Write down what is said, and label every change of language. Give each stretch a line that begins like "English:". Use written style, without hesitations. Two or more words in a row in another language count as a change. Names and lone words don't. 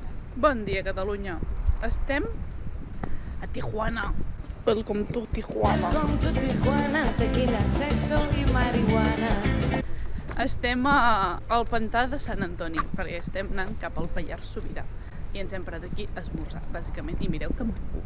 Catalan: Bon dia, Catalunya. Estem a Tijuana.
English: Welcome to Tijuana. Welcome to
Spanish: Tijuana, tequila, sexo y marihuana.
Catalan: Estem al pantà de Sant Antoni, perquè estem anant cap al Pallars Sobirà. I ens hem parat aquí a esmorzar, bàsicament, i mireu que maco.